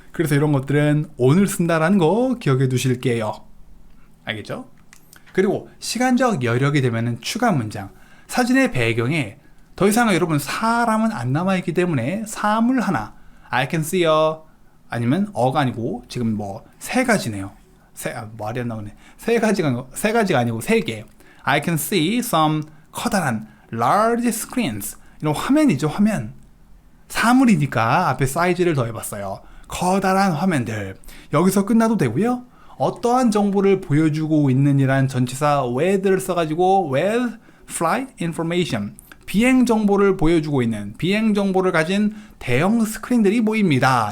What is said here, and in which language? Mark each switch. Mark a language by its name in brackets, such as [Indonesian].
[Korean] 그래서 이런 것들은 on을 쓴다라는 거 기억해 두실게요. 알겠죠? 그리고 시간적 여력이 되면은 추가 문장. 사진의 배경에 더 이상 여러분 사람은 안 남아있기 때문에 사물 하나, [English] I can see a, [Korean] 아니면 어가 아니고 지금 뭐 세 가지네요. 말이 안 나오네. 세 가지가 아니고 세 개. [English] I can see some 커다란 large screens. [Korean] 이런 화면이죠, 화면. 사물이니까 앞에 사이즈를 더해봤어요. 커다란 화면들. 여기서 끝나도 되고요. 어떠한 정보를 보여주고 있는이란 전치사 with를 써가지고 [English] with flight information. [Korean] 비행 정보를 보여주고 있는, 비행 정보를 가진 대형 스크린들이 보입니다.